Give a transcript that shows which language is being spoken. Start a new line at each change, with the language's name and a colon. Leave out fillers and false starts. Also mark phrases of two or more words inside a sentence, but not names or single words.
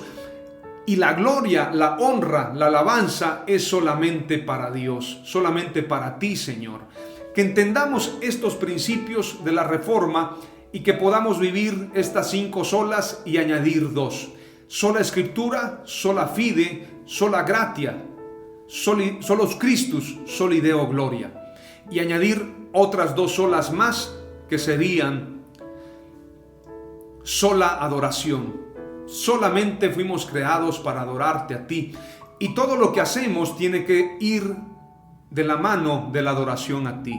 Spanish: Y la gloria, la honra, la alabanza es solamente para Dios, solamente para ti, Señor. Que entendamos estos principios de la reforma y que podamos vivir estas 5 solas y añadir 2. Sola Escritura,
Latin: sola fide, sola gratia, solos Christus, soli Deo gloria.
Spanish: Y añadir otras 2 solas más que serían sola adoración. Solamente fuimos creados para adorarte a ti. Y todo lo que hacemos tiene que ir de la mano de la adoración a ti.